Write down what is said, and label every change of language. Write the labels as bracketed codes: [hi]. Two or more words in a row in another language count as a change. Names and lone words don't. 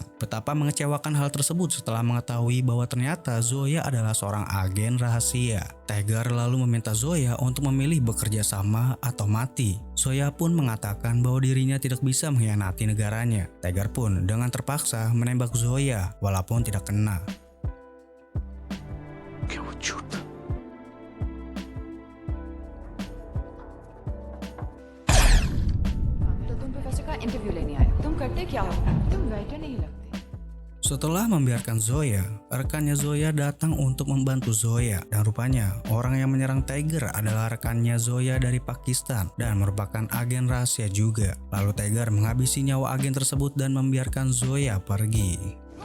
[id] Betapa mengecewakan hal tersebut setelah mengetahui bahwa ternyata Zoya adalah seorang agen rahasia. Tiger lalu meminta Zoya untuk memilih bekerja sama atau mati. Zoya pun mengatakan bahwa dirinya tidak bisa mengkhianati negaranya. Tiger pun dengan terpaksa menembak Zoya walaupun tidak kena. [hi] क्या वो झूठ था? तो तुम प्रोफेसर का इंटरव्यू लेने आए, तुम करते क्या हो? तुम वेटर नहीं लगते। [id] Setelah membiarkan Zoya, rekannya Zoya datang untuk membantu Zoya dan rupanya orang yang menyerang Tiger adalah rekannya Zoya dari Pakistan dan merupakan agen rahasia juga. Lalu Tiger menghabisi nyawa agen tersebut dan membiarkan Zoya pergi.